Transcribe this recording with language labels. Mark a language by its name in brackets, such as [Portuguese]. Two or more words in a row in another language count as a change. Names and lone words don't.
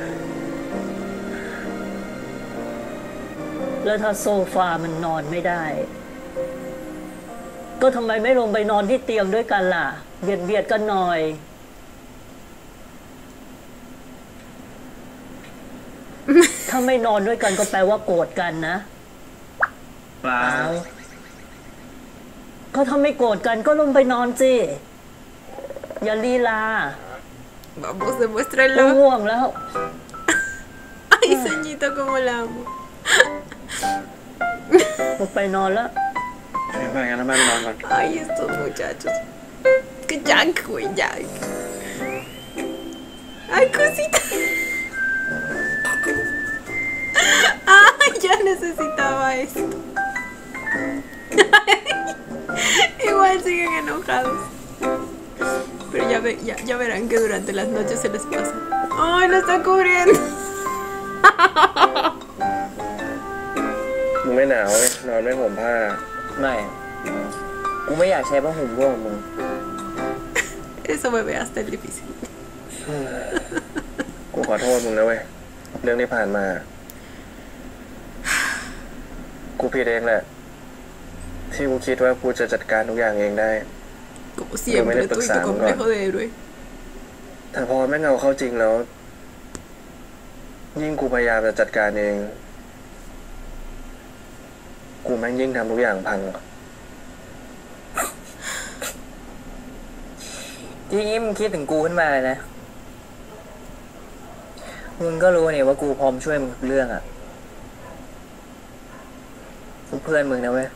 [Thai] แล้วถ้าโซฟามันนอนไม่ได้ ก็ทำไมไม่ลงไปนอนที่เตียงด้วยกันล่ะเบียดกันหน่อยถ้าไม่นอนด้วยกันก็แปลว่าโกรธกันนะเปล่าก็ถ้าไม่โกรธกันก็ลงไปนอนสิอย่าลีลา [Spanish] Vamos, demuéstralo. [Thai] ง่วงแล้ว [Spanish] Ay, Sañito, como la amo. [Thai] ไปนอนแล้ว ไปงั้นแม่ไปนอนก่อน [Spanish] Ay, estos muchachos. Que Jack, güey, Jack. Ay, cosita. Ay, ya necesitaba esto. Igual siguen enojados. Pero ya verán que durante las noches se les pasa. ¡Ay, lo está cubriendo! [Thai] มึงไม่หนาวเลยนอนไม่ห่มผ้า ไม่กูไม่อยากใช้ผ้าห่มร่วมมึง [Spanish] Eso me ve hasta el difícil. [Thai] กูขอโทษมึงนะเว้ยเรื่องที่ผ่านมากูผิดเองแหละที่กูคิดว่ากูจะจัดการทุกอย่างเองได้ [Spanish] Como siempre, tú y tu complejo de héroe. [Thai] แต่พอแม่งเอาเข้าจริงแล้วยิ่งกูพยายามจะจัดการเองกูแม่งยิ่งทำทุกอย่างพัง ทีนี้มึงคิดถึงกูขึ้นมาเลยนะมึงก็รู้นี่ว่ากูพร้อมช่วยมึงทุกเรื่องอ่ะกูเพื่อนมึงนะเว้ย